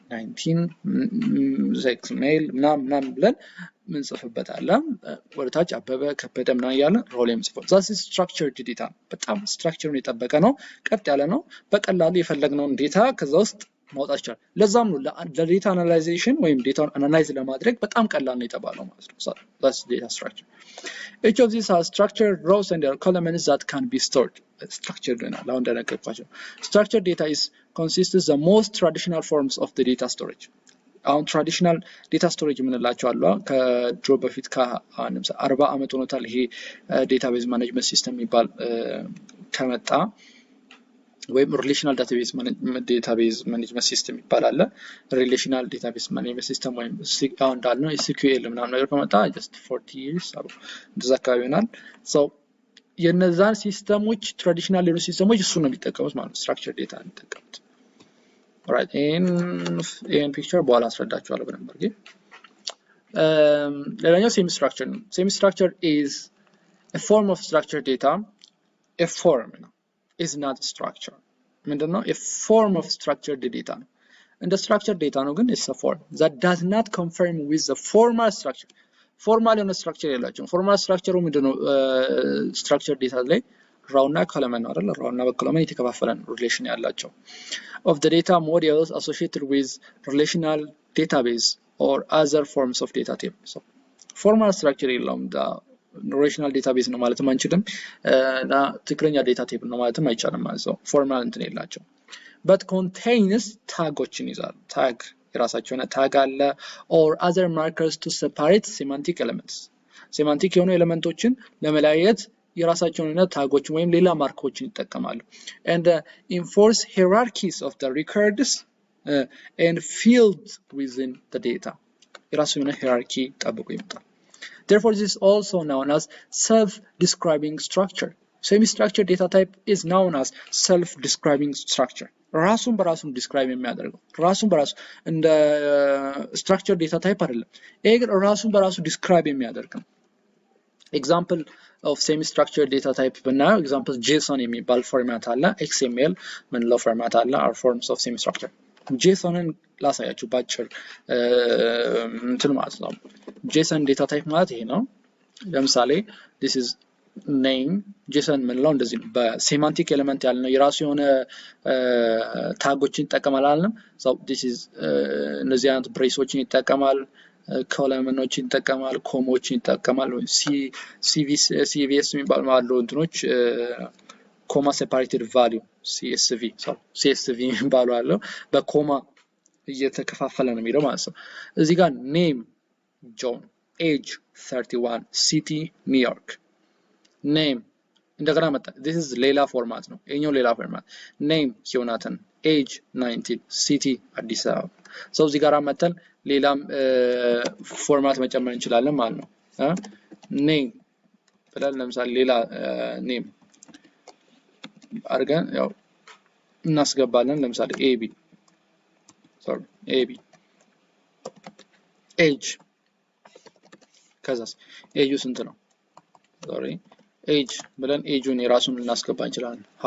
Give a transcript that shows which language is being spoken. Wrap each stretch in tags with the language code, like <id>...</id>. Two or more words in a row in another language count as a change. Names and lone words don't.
<am>19</am> <en>sex male</en> <am>ምናምን ብለን ምን ጽፈበታል ወደታች አበበ ከበደ ምናምን ያለ ሮው ላይ ጽፈው ዛስ</am> <en>structured data</en> <am>በጣም ስትራክቸሩን የጠበቀ ነው ቀጥ ያለ ነው በቀላሉ የፈለግነውን ዴታ ከዛ ውስጥ ማውጣት ይችላል ለዛም ነው ለዴታ አናላይዜሽን ወይም ዴታውን አናላይዝ ለማድረግ በጣም ቀላል ነው የተባለው ማለት ነው</am> <en>that's data structure each of these are structured rows and their columns that can be stored structured data</en> <am>አሁን እንደነገርኳችሁ</am> <en>structured data consists the most traditional forms of the data storage አሁን traditional data storage</en> <am>የምንላቸው አሉ ከድሮ በፊት ከ40 አመት ሆኖታል ይሄ</am> <en>database management system</en> <am>የሚባል ከመጣ ወይም</am> <en>relational database management system</en> <am>ይባላል</am> <en>relational database management system</en> <am>ወይም አሁን እንዳልነው SQL ምናምን ነገር ከመጣ</am> <en>just 40 years</en> <am>እንደዛ አካባቢ ይሆናል so የነዛን ሲስተሞች ትራዲሽናል የሆኑ ሲስተሞች እሱ ነው የሚጠቀሙት ማለት</am> <en>structure data</en> <am>የሚጠቀሙት</am> <en>alright in picture</en> <am>በኋላ አስረዳችኋለሁ በደንብ አድርጌ</am> <en>ሌላኛው semi structure is a form of structured data a form is not a structure ምንድነው a form of structured data</en> <am>ነው እንደ</am> <en>structured data</en> <am>ነው ግን</am> <en>it's a form that does not conform with the formal structure formal የሆነ structure የላቸውም formal structure ምንድነው structured data ላይ row እና column አይደል row እና column የተከፋፈለ relation ያላቸው of the data modules associated with relational database or other forms of data type so formal structure የለውም relational database</en> <am>ነው ማለትም አንችልም እና ትክክለኛ</am> <en>data type</en> <am>ነው ማለትም አይቻልም ማለት ነው</am> <en>formal</en> <am>እንትን የላቸው</am> <en>but contains</en> <am>ታጎችን ይዛል tag የራሳቸው የሆነ tag አለ</am> <en>or other markers to separate semantic elements</en> <am>semantic የሆኑ ኤሌመንቶችን ለመለያየት የራሳቸው የሆነ ታጎችን ወይም ሌላ ማርኮችን ይጠቀማሉ</am> <en>and enforce hierarchies of the records and fields within the data</en> <am>የራሱ የሆነ</am> <en>hierarchy</en> <am>ጠብቆ ይመጣል</am> <en>therefore this is also known as self-describing structure semi-structured data type is known as self-describing structure</en> <am>ራሱን በራሱ ዲስክራይብ የሚያደርገው ራሱን በራሱ እንደ</am> <en>structured data type</en> <am>አይደለም ይሄ ግን ራሱን በራሱ ዲስክራይብ የሚያደርግ ነው</am> <en>example of semi-structured data type</en> <am>በእናየው example JSON የሚባል ፎርማት አለ XML ምንለው ፎርማት አለ</am> <en>are forms of semi-structured</en> <am>JSOንን ላሳያችሁ ባጭር እንትን ማለት ነው</am> <en>JSON data type</en> <am>ማለት ይሄ ነው ለምሳሌ</am> <en>this is name</en> <am>JSON ምንለው እንደዚህ ነው በሴማንቲክ ኤሌመንት ያለ ነው የራሱ የሆነ ታጎችን ይጠቀማል አለም</am> <en>so this is</en> <am>እነዚህ አይነት ብሬሶችን ይጠቀማል ኮለመኖችን ይጠቀማል ኮሞችን ይጠቀማል CVS የሚባል ማለት እንትኖች</am> <en>comma separated value</en> <am>CSV የሚባሉ አለው በኮማ እየተከፋፈለ ነው የሚለው ማለት ነው እዚህ ጋር</am> <en>name John age 31 city</en> <am>ኒውዮርክ ኔም እንደገና መጣ</am> <en>this is</en> <am>ሌላ ፎርማት ነው የኛው ሌላ ፎርማት</am> <en>name Yonatan age 19 city Addis Ababa</en> <am>so እዚህ ጋር መጣን ሌላም ፎርማት መጨመር እንችላለን ማለት ነው ኔም ብለን ለምሳሌ ሌላ ኔም አርገን ያው እናስገባለን ለምሳሌ AB ኤጅ ከዛስ ኤጁ ስንት ነው ኤጅ ብለን ኤጁን የራሱን ልናስገባ እንችላለን</am>